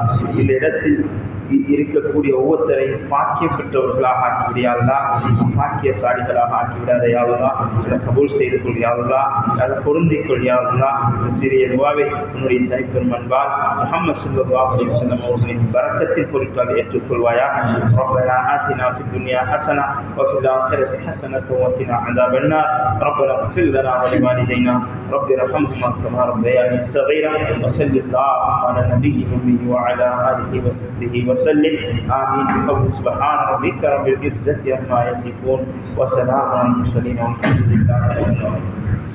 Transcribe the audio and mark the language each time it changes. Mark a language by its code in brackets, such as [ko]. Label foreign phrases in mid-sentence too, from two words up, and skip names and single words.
[ta] இந்த இடத்தில் இருக்கக்கூடிய ஒவ்வொருத்தரையும் பாக்கியம் பெற்றவர்களாக ஆக்கிவிடியா அல்லாஹ், பாக்கியசாலிகளாக ஆக்கிவிடாதே அல்லாஹ். கபூல் செய்து கொள்ளியா அல்லாஹ், அதை பொருந்திக் கொள்ளியா அல்லாஹ். சிறிய துவாவை உன்னுடைய தனிப்பெரும் அன்பால் முஹம்மது [ar] صلى الله عليه وسلم [ta] அவர்களின் பரக்கத்தின் பொருட்களை ஏற்றுக்கொள்வாயாக. [ar] ربنا آتنا في الدنيا حسنة وفي الآخرة حسنة وقنا عذاب النار. ربنا اغفر لنا ولوالدينا رب ارحمهما كما ربياني صغيرا. وصل اللهم على النبي الأمي وعلى آله وصحبه وسلم. آمين. بقول سبحان ربك رب العزة عما يصفون وسلام على المرسلين والحمد لله رب العالمين.